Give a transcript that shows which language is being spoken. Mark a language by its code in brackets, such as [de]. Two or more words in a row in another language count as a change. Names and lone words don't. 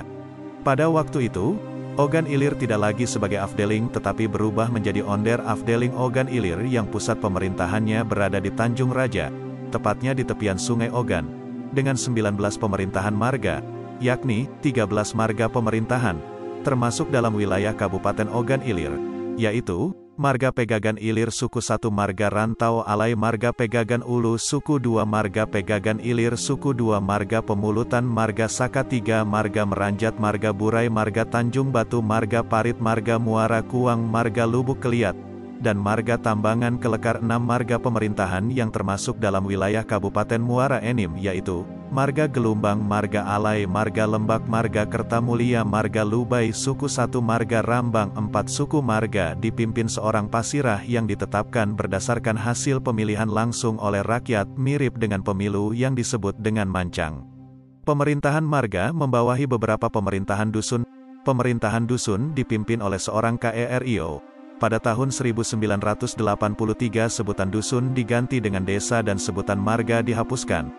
[id] Pada waktu itu, Ogan Ilir tidak lagi sebagai afdeling tetapi berubah menjadi Onder Afdeling Ogan Ilir yang pusat pemerintahannya berada di Tanjung Raja, tepatnya di tepian Sungai Ogan, dengan 19 pemerintahan marga, yakni 13 marga pemerintahan, termasuk dalam wilayah Kabupaten Ogan Ilir, yaitu, Marga Pegagan Ilir Suku 1 Marga Rantau Alai, Marga Pegagan Ulu Suku 2 Marga Pegagan Ilir Suku 2 Marga Pemulutan, Marga Saka 3 Marga Meranjat, Marga Burai, Marga Tanjung Batu, Marga Parit, Marga Muara Kuang, Marga Lubuk Keliat, dan Marga Tambangan Kelekar. 6 marga pemerintahan yang termasuk dalam wilayah Kabupaten Muara Enim yaitu, Marga Gelumbang, Marga Alai, Marga Lembak, Marga Kertamulia, Marga Lubai, Suku 1 Marga Rambang. 4 suku marga dipimpin seorang pasirah yang ditetapkan berdasarkan hasil pemilihan langsung oleh rakyat, mirip dengan pemilu yang disebut dengan mancang. Pemerintahan marga membawahi beberapa pemerintahan dusun. Pemerintahan dusun dipimpin oleh seorang KERIO. Pada tahun 1983 sebutan dusun diganti dengan desa dan sebutan marga dihapuskan.